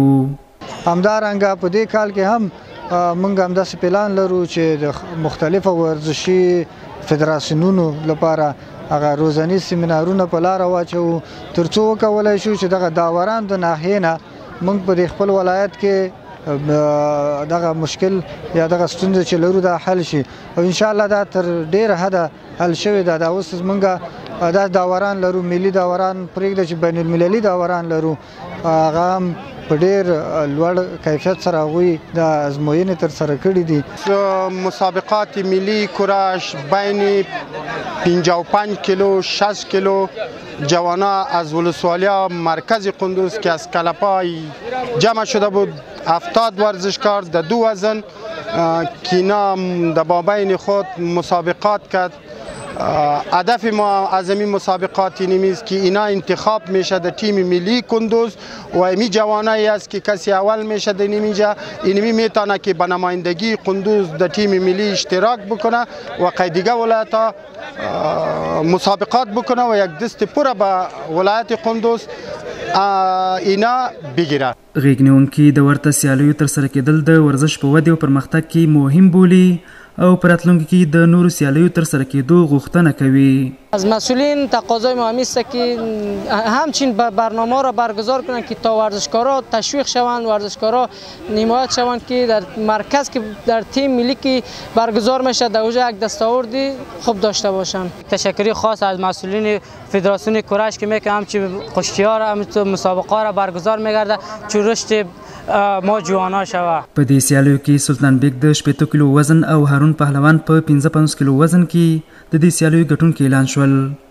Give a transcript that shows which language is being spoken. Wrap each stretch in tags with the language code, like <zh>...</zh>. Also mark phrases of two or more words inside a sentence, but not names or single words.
<ps>همدارنګه په دې کال کې هم موږ همداسې پلان لرو چې د مختلفو ورزشي فدراسیونونو لپاره هغه روزاني سیمینارونه په لاره واچو تر څو وکولی شو چې دغه داوران د ناحیې نه موږ په دې خپل ولایت کې دغه مشکل یا دغه ستونزه چې لرو دا حل شي او انشاءالله دا تر ډیره حده حل شوی ده. دا اوس موږ دا داوران لرو، ملي داوران پرېږده چې بین المللي داوران لرو، هغه هم په ډیر لوړ کیفیت سره هغوی د ازموینې ترسره کړي دي.</ps> <fa>مسابقات ملی کورش بین 55 کیلو 60 کیلو جوانا از ولسوالی مرکز قندوز که از کلپای جمع شده بود 70 ورزشکار در دو وزن که اینا در بین خود مسابقات کرد. هدف ما از این مسابقات اینمی است که اینا انتخاب میشه در تیم ملی کندوز و امی جوانایی است که کسی اول میشه در اینجا اینمی میتونه که به نمایندگی کندوز در تیم ملی اشتراک بکنه و دیگه ولایت ها مسابقات بکنه و یک دست پوره به ولایت کندوز اینا بگیره.</fa> <ps>غږنونکي د ورته سیالیو ترسره کېدل د ورزش په ودې او پرمختګ کې مهم بولي او په راتلونکي کې د نورو سیالیو ترسره کېدو غوښتنه کوي.</ps> <fa>از مسئولین تقاضای ما همی است که همچین برنامه را برگزار کنند که تا ورزشکارا تشویق شوند، ورزشکارا حمایت شوند که در مرکز که در تیم ملی که برگزار میشه در اونجا یک دستاوردی خوب داشته باشند. تشکری خاص از مسئولین فدراسیون کورش که میگه همچین کشتی‌ها را همچین مسابقه را برگزار میگرده چون رشد ما جوانا شوه.</fa> <ps>په دې سیالیو کې سلطان بیگ د 80 کیلو وزن او هارون پهلوان په 55 کیلو وزن کې د دې سیالیو ګټونکي اعلان شول.</ps>